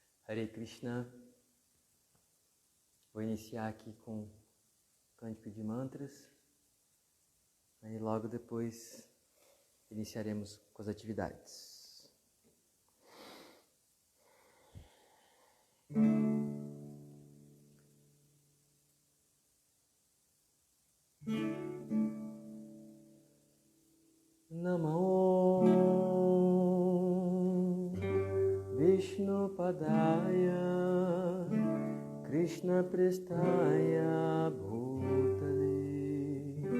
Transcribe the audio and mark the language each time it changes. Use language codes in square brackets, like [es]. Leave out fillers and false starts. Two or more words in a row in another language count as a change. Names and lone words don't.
[sa] Hare Krishna. [pt] Vou iniciar aqui com cântico de mantras. Aí logo depois iniciaremos com as atividades. [sa] Namo Vishnu Padaya Krishna Prestaya Bhutale